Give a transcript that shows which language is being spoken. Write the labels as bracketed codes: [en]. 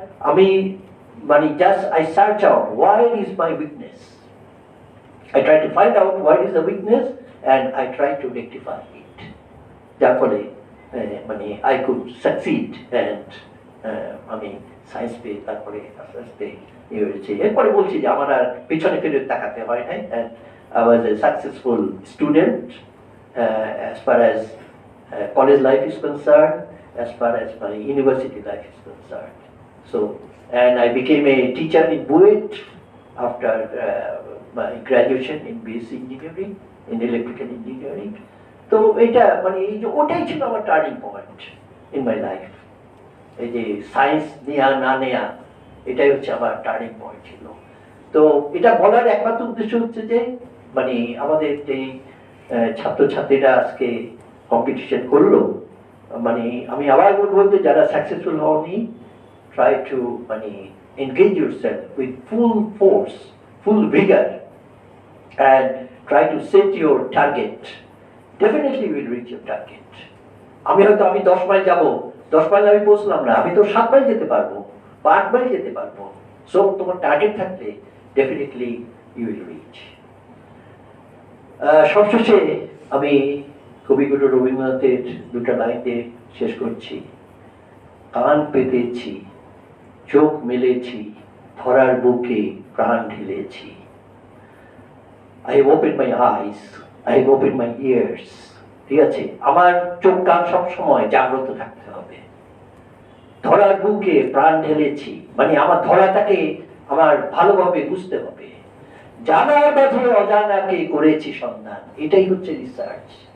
[bn] আমি মানে [en] Just I search out why is my weakness, I try to find out what is the weakness and I try to rectify it. [bn] যার ফলে মানে [en] I could succeed and [bn] আমি science পেয়ে তারপরে আস্তে আস্তে ইয়ে হয়েছে। এরপরে বলছি যে আমার আর পিছনে ফিরে তাকাতে হয় নাই, [en] and I was a successful student as far as college life is concerned, as far as my university life is concerned. So, and I became a teacher in BUET after my graduation in BSc engineering, in electrical engineering. [bn] তো এটা মানে এই যে ওটাই ছিল আমার turning point [en] In my life. [bn] এই যে সায়েন্স নেয়া না নেয়া, এটাই হচ্ছে আমার টার্নিং পয়েন্ট ছিল। তো এটা বলার একমাত্র উদ্দেশ্য হচ্ছে যে মানে আমাদের যে ছাত্রছাত্রীরা আজকে কম্পিটিশন করলো, মানে আমি আবার বলবো যে যারা সাকসেসফুল হওনি, [en] Try to মানে engage yourself with full force, full vigor, and try to set your target. Definitely you will reach your target. [bn] আমি 10 মাইল যাব, 10 মাইল আমি পৌঁছলাম না, আমি তো 7 মাইল যেতে পারবো বা 8 মাইল যেতে পারবো। [en] so [bn] তোমার টার্গেট থাকলে [en] Definitely you will reach. [bn] সবশেষে আমি কবিগুরু রবীন্দ্রনাথের দুটো লাইন দিয়ে শেষ করছি। কান পেতেছি, চোখ মেলেছি, ধরার বুকে প্রাণ ঢেলেছি। [en] I have opened my eyes, I have opened my ears. [bn] ঠিক আছে, আমার চোখ কান সব সময় জাগ্রত থাকতে হবে। ধরার বুকে প্রাণ ঢেলেছি, মানে আমার ধরাটাকে আমার ভালোভাবে বুঝতে হবে। জানার মাঝে অজানাকে করেছি সন্ধান, এটাই হচ্ছে রিসার্চ।